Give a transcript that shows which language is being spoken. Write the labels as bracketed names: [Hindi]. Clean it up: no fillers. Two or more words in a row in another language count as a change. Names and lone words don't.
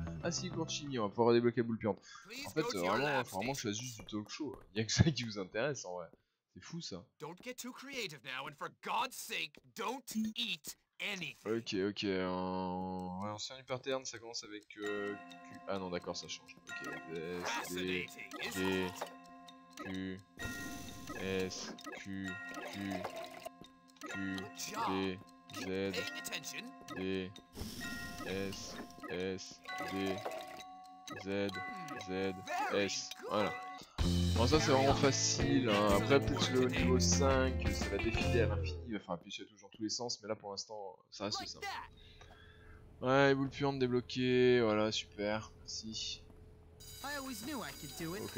[French] Ah si, continue, on va pouvoir débloquer la boule puante. En fait vraiment, faut vraiment que je fasse juste du talk show. Il y a que ça qui vous intéresse en vrai. C'est fou ça. Ok, ok. Ouais, en série pattern, ça commence avec Q. Ah non, d'accord, ça change. Ok. S, D, G, Q, S, Q, Q, Q, D, Z, D, S, S, D, Z, Z, S. Voilà. Bon, ça c'est vraiment facile. Hein. Après, peut-être le niveau 5, ça va défiler à l'infini. Il va falloir appuyer toujours tous les sens, mais là pour l'instant, ça reste simple. Ouais, boule puante débloquée. Voilà, super. Merci. Ok.